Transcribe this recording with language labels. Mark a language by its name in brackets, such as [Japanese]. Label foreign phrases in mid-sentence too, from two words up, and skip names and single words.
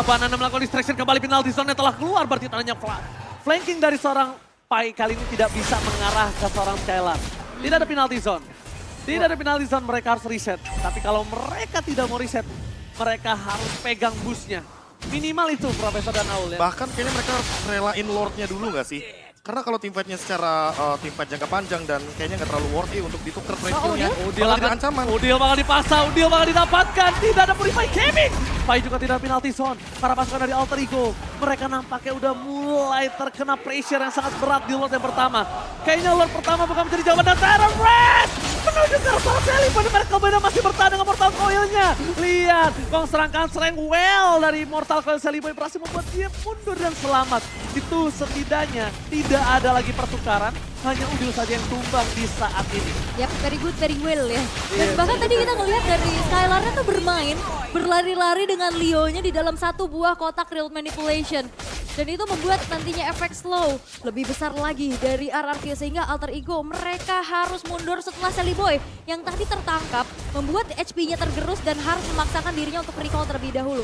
[Indonesian] Banana melakukan distraction kembali, [English] penalty zone [Indonesian] telah keluar. Berarti tandanya flanking dari seorang Pai kali ini tidak bisa mengarah ke seorang Skylar. Tidak ada [English] penalty zone. [Indonesian] Tidak ada [English] penalty zone, [Indonesian] mereka harus reset. Tapi kalau mereka tidak mau reset, mereka harus pegang busnya. Minimal itu Profesor dan Aul ya. Bahkan kayaknya mereka harus relain Lordnya dulu nggak sih? Karena kalau [English] team fight-nya [Indonesian] secara [English] team fight [Indonesian] jangka panjang dan kayaknya nggak terlalu worthy untuk ditukar [English] trade skill-nya. [Indonesian] Udil Bakal akan jadi ancaman. Udil bakal dipasang, Udil bakal didapatkan. Tidak ada Purify Gaming. Pai juga tidak [English] penalty zone. [Indonesian] Para pasukan dari Alter Ego, mereka nampaknya udah mulai terkena pressure yang sangat berat di Lord yang pertama. Kayaknya Lord pertama bukan menjadi jawaban dan Tyrant Red menuju ke arah Sally. Pada mereka benar masih bertahan dengan Mortal Coil-nya. Lihat, gong serangkan serang well dari Mortal Coil Sally Boy berhasil membuat dia mundur dan selamat. Itu setidaknya tidak ada lagi pertukaran, hanya Udil saja yang tumbang di saat ini. Yap, [English] very good, very well ya. [Indonesian] Dan bahkan tadi kita ngelihat dari Skylar-nya tuh bermain, berlari-lari dengan Leo-nya di dalam satu buah kotak [English] real manipulation. [Indonesian] Dan itu membuat nantinya efek slow lebih besar lagi dari RRQ sehingga Alter Ego mereka harus mundur setelah Sally Boy yang tadi tertangkap membuat HP-nya tergerus dan harus memaksakan dirinya untuk recall terlebih dahulu.